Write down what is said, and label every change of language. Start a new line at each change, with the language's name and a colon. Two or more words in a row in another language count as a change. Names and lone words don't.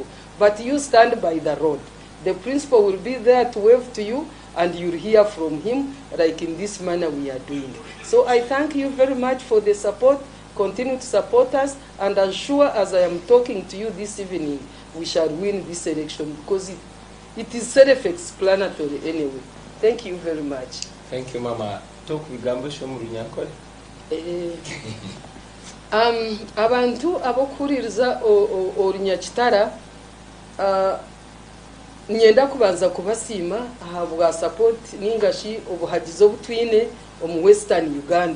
English: But you stand by the road. The principal will be there to wave to you, and you'll hear from him, like in this manner we are doing. So I thank you very much for the support. Continue to support us, and I'm sure as I am talking to you this evening, we shall win this election, because it is self-explanatory anyway. Thank you very much. Thank you, Mama. Talk with Gambo Shomurinyakole.
Nyankole: Abantu abokuririza Orunyakitara nyenda kubanza kubasima ahabwa support ningashi obuhagizo obutwine omu Western Uganda.